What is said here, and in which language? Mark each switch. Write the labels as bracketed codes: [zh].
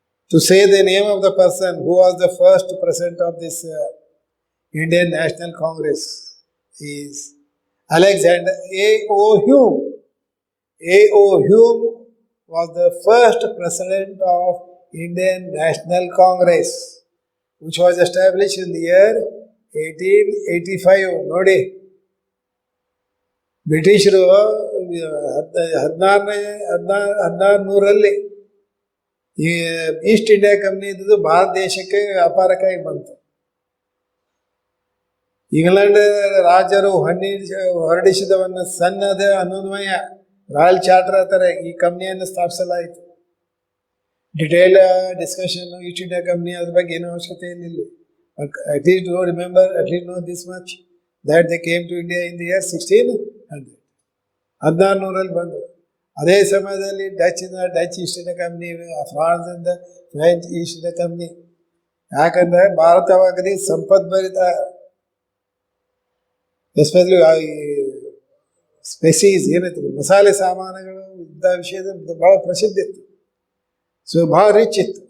[en] To say the name of the person who was the first president of this Indian National Congress is Alexander A.O. Hume. A.O. Hume was the first president of Indian National Congress, which was established in the year 1885. [kn] Nodi. ಬ್ರಿಟಿಷರು 1600 ಈ East India company ಇದ್ದು ಭಾರತ ದೇಶಕ್ಕೆ ವ್ಯಾಪಾರಕ್ಕಾಗಿ ಬಂತು. England ರಾಜರು ಹೊರಡಿಸಿದವನ್ನು ಸನ್ನದ ಅನುನ್ವಯ royal charter ಅಂತಾರೆ ಈ ಕಂಪ್ನಿಯನ್ನು ಸ್ಥಾಪಿಸಲಾಯಿತು. Detail discussion East India company ಅದ್ರ ಬಗ್ಗೆ ಏನೂ ಅವಶ್ಯಕತೆ ಏನಿಲ್ಲ. [en] At least know this much, that they came to India in the year 1600. [kn] 1600 ಬಂದರು. ಅದೇ ಸಮಯದಲ್ಲಿ Dutch East India company, France ಇಂದ ಫ್ರೆಂಚ್ ಈಸ್ಟ್ ಇಂಡಿಯಾ ಕಂಪ್ನಿ. ಯಾಕಂದ್ರೆ ಭಾರತವಾಗಲಿ ಸಂಪದ್ಭರಿತ, ಎಸ್ಪೆಷಲಿ ಸ್ಪೆಸೀಸ್ ಏನೈತಿ ಮಸಾಲೆ ಸಾಮಾನುಗಳು ಇದ್ದ ವಿಷಯದ ಬಹಳ ಪ್ರಸಿದ್ಧ ಇತ್ತು. ಸೊ ಭಾಳ ರಿಚ್ ಇತ್ತು.